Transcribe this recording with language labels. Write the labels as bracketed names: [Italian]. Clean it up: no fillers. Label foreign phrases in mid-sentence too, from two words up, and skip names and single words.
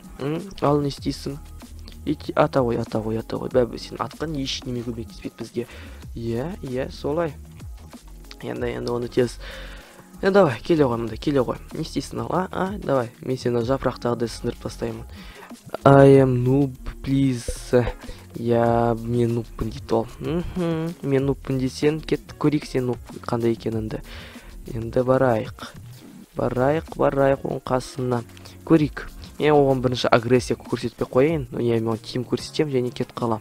[Kazakh] Ал не істейсің? Ата ғой. Бәбі сен атқан ешінеме көмектеспейді бізге. Солай. Енді оны тез. Давай, келе ғой мұнда, Не істейсің ал? Давай, мен сені жапырақтағыдай сындырып тастаймын. [English] I am noob, please. [Kazakh] Мен нубпын дейді ол. Мен нубпын десен, кет көрейік сен нуб қандай екеніңді. Енді барайық, оң қасына көрейік. Мен оған бірінші агрессия көрсетпей қойайын. Мен тим көрсетем, және кет қалам.